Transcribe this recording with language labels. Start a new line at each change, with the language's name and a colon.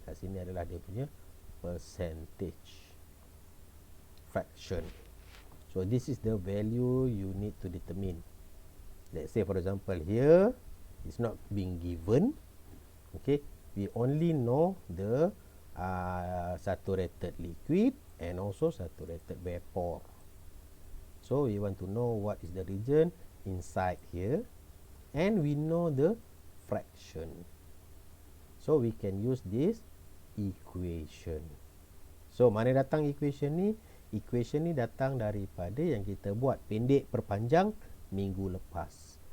Malay: Kat sini adalah dia punya percentage fraction.
English: So this is the value you need to determine. Let's say for example here, it's not being given. Okay, we only know the saturated liquid and also saturated vapor. So we want to know what is the region inside here, and we know the fraction. So we can use this equation.
Malay: So mana datang equation ni? Equation ni datang daripada yang kita buat pendek per panjang minggu lepas.